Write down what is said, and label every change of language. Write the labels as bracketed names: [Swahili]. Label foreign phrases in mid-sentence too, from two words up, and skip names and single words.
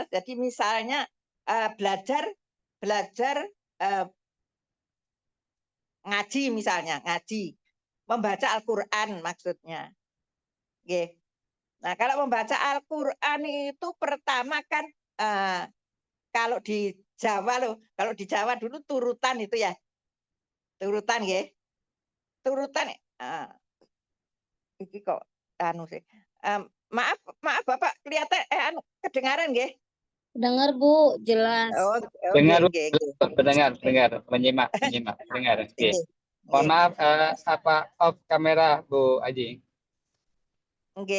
[Indonesian] Jadi misalnya belajar ngaji misalnya, ngaji. Membaca Al-Qur'an maksudnya. Nggih. Nah, kalau membaca Al-Qur'an itu pertama kan kalau di Jawa loh, kalau di Jawa dulu turutan itu ya. [Javanese] Turutan nggih. Turutan iki kok anu sih. [Indonesian] Maaf Bapak kelihatan kedengaran nggih? Dengar Bu, jelas. Oh, Dengar, nggih. dengar, menyimak, dengar. Oke. Mohon maaf, off kamera Bu Aji. Nggih.